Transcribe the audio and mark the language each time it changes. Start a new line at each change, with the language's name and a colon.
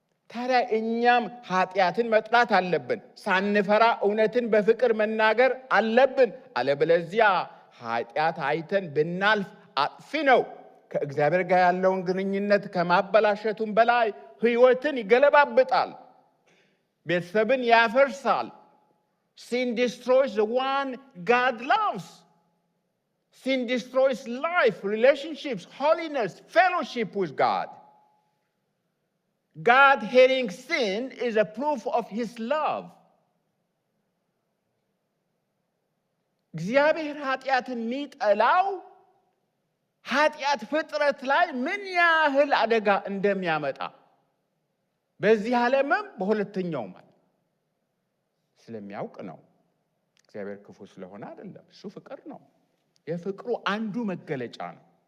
Amharic: ታዲያ እኛም ኃጢአትን መጥላት አለብን። ሳንፈራ እውነትን በፍቅር መናገር አለብን። አለበለዚያ ኃጢአት አይተን ብናልፍ አጥፊ ነው። ከእግዚአብሔር ጋር ያለውን ግንኙነት ከማበላሸቱም በላይ ሕይወትን ይገለባብጣል፣ ቤተሰብን ያፈርሳል።
English: Sin destroys the one God loves. Sin destroys life, relationships, holiness, fellowship with God. God hating sin is a proof of his love.
Amharic: እግዚአብሔር ኃጢአትን የሚጠላው ኃጢአት ፍጥረት ላይ ምን ያህል አደጋ እንደሚያመጣ በዚህ ዓለምም በሁለተኛውም ስለሚያውቅ ነው። እግዚአብሔር ክፉ ስለሆነ አይደለም፣ እሱ ፍቅር ነው። የፍቅሩ አንዱ መገለጫ ነው።